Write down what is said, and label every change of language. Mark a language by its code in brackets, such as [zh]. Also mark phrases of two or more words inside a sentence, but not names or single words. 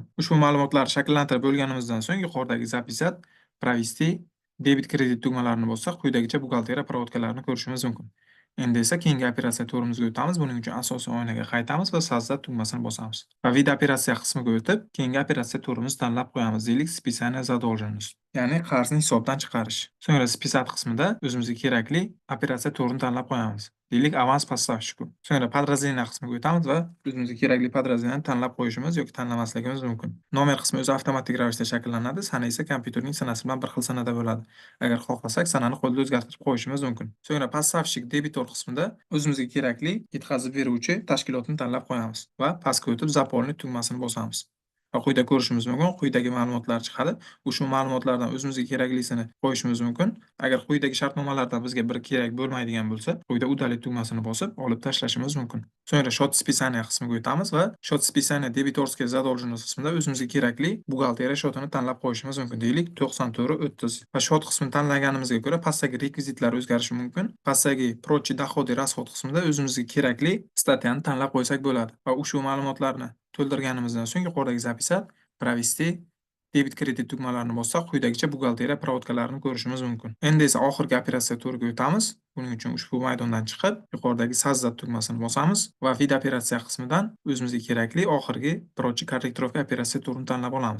[uz] Ushbu ma'lumotlarni shakllantirib bo'lganimizdan so'ng yuqoridagi [ru] записать, провести, [uz] debit kredit tugmalarini bossak quyidagicha buxgalteriya проводкalarini ko'rishimiz mumkin. Endi esa keyingi operatsiya turimizga o'tamiz. Buning uchun asosiy oynaga qaytamiz va создать tugmasini bosamiz. Va vid operatsiya qismiga o'tib, keyingi operatsiya turimizni tanlab qo'yamiz. Deylik, [ru] списание задолженность, [uz] ya'ni qarzni hisobdan chiqarish. So'ngra списать qismida o'zimizga kerakli operatsiya turini tanlab qo'yamiz. Deylik, [ru] аванс поставщику. [uz] So'ngra подразделение qismiga o'tamiz va o'zimizga kerakli подразделениeni tanlab qo'yishimiz yoki tanlamasligimiz mumkin. Nomer qismi o'zi avtomatik ravishda shakllanadi, sana esa kompyuterning sanasi bilan bir xil sanada bo'ladi. Agar xohlasak, sanani qo'lda o'zgartirib qo'yishimiz mumkin. So'ngra [ru] поставщик дебитор [uz] qismida o'zimizga kerakli yetkazib beruvchi tashkilotni tanlab qo'yamiz va pastga o'tib заполнить tugmasini bosamiz. Va quyida ko'rishimiz mumkin, quyidagi ma'lumotlar chiqadi. Ushbu ma'lumotlardan o'zimizga keraklisini qo'yishimiz mumkin. Agar quyidagi shartnomalardan bizga biri kerak bo'lmaydigan bo'lsa, quyida удалить tugmasini bosib, olib tashlashimiz mumkin. So'ngra [ru] счет списания [uz] qismiga o'tamiz va [ru] счет списания дебиторский задолженность [uz] qismida o'zimizga kerakli buxgalteriya shotini tanlab qo'yishimiz mumkin. Deylik, 94.30 va shot qismini tanlaganimizga ko'ra pastdagi rekvizitlar o'zgarishi mumkin. Pastdagi [ru] прочие доходы расход [uz] qismida o'zimizga kerakli statyani tanlab qo'ysak bo'ladi va ushbu ma'lumotlarni to'ldirganimizdan so'ng yuqoridagi [ru] записать, провести, [uz] debit kredit tugmalarini bossak quyidagicha buxgalteriya проводкalarini ko'rishimiz mumkin. Endi esa oxirgi operatsiya turiga o'tamiz. Buning uchun ushbu maydondan chiqib, yuqoridagi создать tugmasini bosamiz va vid operatsiya qismidan o'zimizga kerakli oxirgi [ru] прочие корректировка [uz] operatsiya turini tanlab olamiz.